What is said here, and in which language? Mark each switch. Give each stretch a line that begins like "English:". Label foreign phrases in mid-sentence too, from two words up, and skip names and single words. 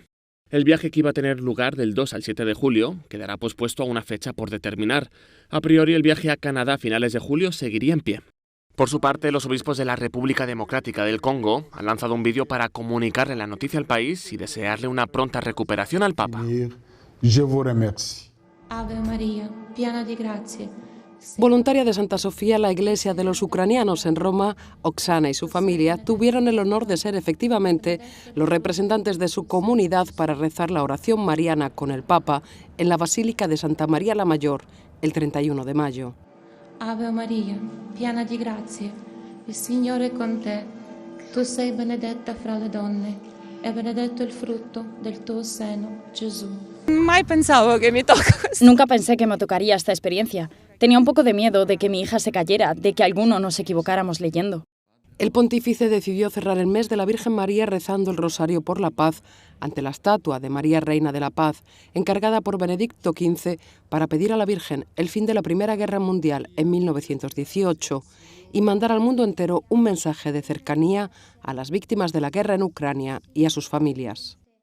Spanish: El viaje, que iba a tener lugar del 2 al 7 de julio, quedará pospuesto a una fecha por determinar. A priori, el viaje a Canadá a finales de julio seguiría en pie. Por su parte, los obispos de la República Democrática del Congo han lanzado un vídeo para comunicarle la noticia al país y desearle una pronta recuperación al Papa.
French: Je vous remercie.
Italian: Ave María, piena di gracia.
Spanish: Voluntaria de Santa Sofía, la iglesia de los ucranianos en Roma, Oksana y su familia tuvieron el honor de ser efectivamente los representantes de su comunidad para rezar la oración mariana con el Papa en la Basílica de Santa María la Mayor el 31 de mayo.
Italian: Ave María, piena di gracia, il Signore è con te. Tu sei benedetta fra le donne, e benedetto il frutto del tuo seno, Gesù.
Spanish: Nunca pensé que me tocaría esta experiencia. Tenía un poco de miedo de que mi hija se cayera, de que alguno nos equivocáramos leyendo. El pontífice decidió cerrar el mes de la Virgen María rezando el Rosario por la Paz ante la estatua de María Reina de la Paz, encargada por Benedicto XV para pedir a la Virgen el fin de la Primera Guerra Mundial en 1918 y mandar al mundo entero un mensaje de cercanía a las víctimas de la guerra en Ucrania y a sus familias.